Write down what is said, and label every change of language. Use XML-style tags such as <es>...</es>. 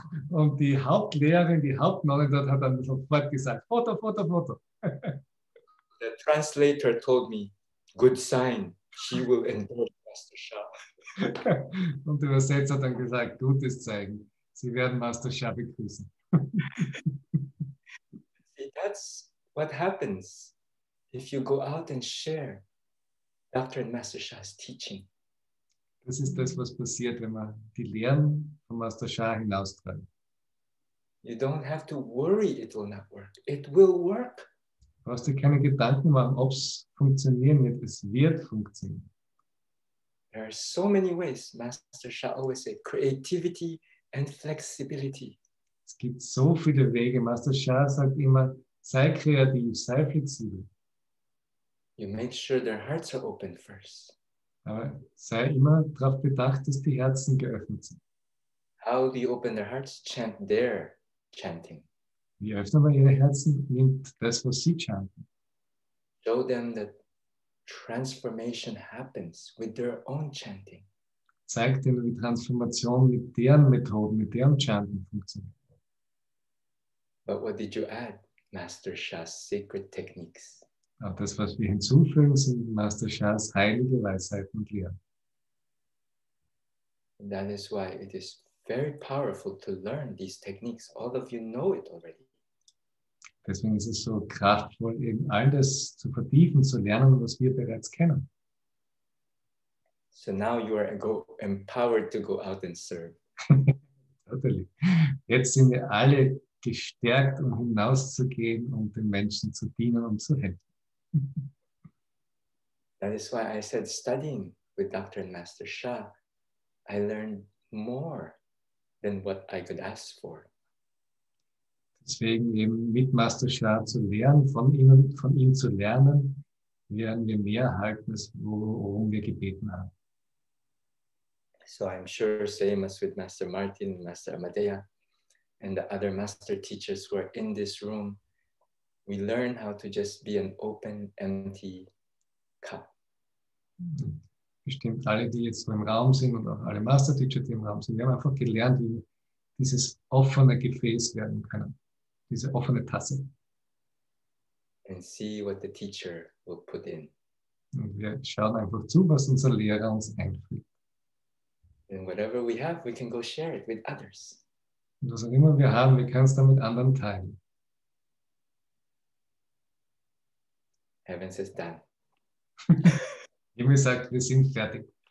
<de>Und die Hauptlehrerin, die Hauptnonne dort hat dann sofort gesagt, Foto, Foto, Foto.</de> <en>The translator told me, "Good sign, she will endorse Master Sha."</en> <de>Und der Übersetzer hat dann gesagt, gutes Zeichen, sie werden Master Sha begrüßen.</de> <en>See, that's what happens if you go out and share Dr. and Master Sha's teaching.</en> <de>Das ist das, was passiert, wenn man die Lehren von Master Sha hinaustreibt.</de> <en>You don't have to worry it will not work. It will work.</en> <de>Du brauchst dir keine Gedanken machen, ob es funktionieren wird. Es wird funktionieren.</de> <en>There are so many ways. Master Sha always said, creativity and flexibility.</en> <de>Es gibt so viele Wege. Master Sha sagt immer, sei kreativ, sei flexibel.</de> <en>You make sure their hearts are open first.</en> <de>Aber sei immer darauf bedacht, dass die Herzen geöffnet sind.</de> <en>How do you open their hearts? Chant their chanting.</en> <de>Wie öffnen wir ihre Herzen? Nimmt das, was sie chanten.</de> <en>Show them that transformation happens with their own chanting.</en> <de>Zeigt ihnen, wie Transformation mit deren Methoden, mit deren Chanten funktioniert.</de> <en>But what did you add? Master Sha's sacred techniques.</en> <de>Auch das, was wir hinzufügen, sind Master Shas heilige Weisheiten und Lehren.</de> <en>And that is why it is very powerful to learn these techniques. All of you know it already.</en> <de>Deswegen ist es so kraftvoll, eben all das zu vertiefen, zu lernen, was wir bereits kennen.</de> <en>So now you are empowered to go out and serve. Totally.</en> <de>Jetzt sind wir alle gestärkt, um hinauszugehen, um den Menschen zu dienen und zu helfen.</de> <en>That is why I said studying with Dr. and Master Sha, I learned more than what I could ask for.</en> <de>Deswegen eben mit Master Sha zu lernen, von ihm zu lernen, werden wir mehr erhalten, als worum wir gebeten haben.</de> <en>So I'm sure same as with Master Martin, Master Amadea, and the other master teachers who are in this room, we learn how to just be an open, empty cup.</en> <de>Bestimmt alle, die jetzt so im Raum sind und auch alle Master Teacher, die im Raum sind, wir haben einfach gelernt, wie wir dieses offene Gefäß werden können, diese offene Tasse.</de> <en>And see what the teacher will put in.</en> <de>Und wir schauen einfach zu, was unser Lehrer uns einfügt.</de> <en>And whatever we have, we can go share it with others.</en> <de>Und was auch immer wir haben, wir können es dann mit anderen teilen.</de> <en>Heaven says done.</en> <de>Himmel sagt, wir sind fertig.</de>